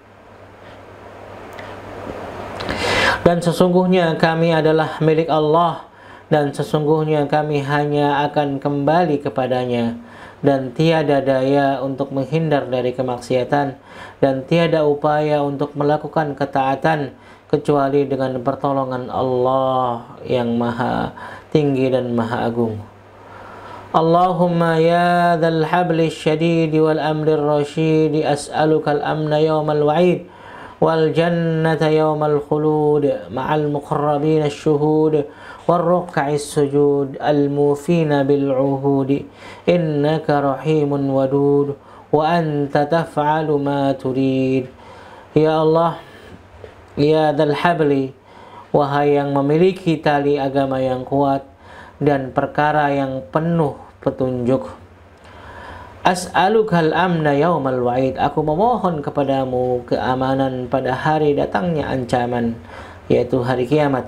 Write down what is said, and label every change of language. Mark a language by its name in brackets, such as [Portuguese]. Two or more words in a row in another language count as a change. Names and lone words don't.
[Indonesian] Dan sesungguhnya kami adalah milik Allah, dan sesungguhnya kami hanya akan kembali kepadanya, dan tiada daya untuk menghindar dari kemaksiatan, dan tiada upaya untuk melakukan ketaatan kecuali dengan pertolongan Allah yang maha tinggi dan maha agung. [Arabic] اللهم يا ذا الحبل الشديد والأمر الرشيد, أسألك الأمن يوم الوعيد والجنة يوم الخلود مع المقربين الشهود والركع السجود الموفين بالعهود إنك رحيم ودود وأنت تفعل ما تريد. يا الله يا ذا الحبل, [Indonesian] wahai yang memiliki tali agama yang kuat dan perkara yang penuh petunjuk, [Arabic] أسألك الأمن يوم الوعيد, [Indonesian] aku memohon kepadamu keamanan pada hari datangnya ancaman, yaitu hari kiamat.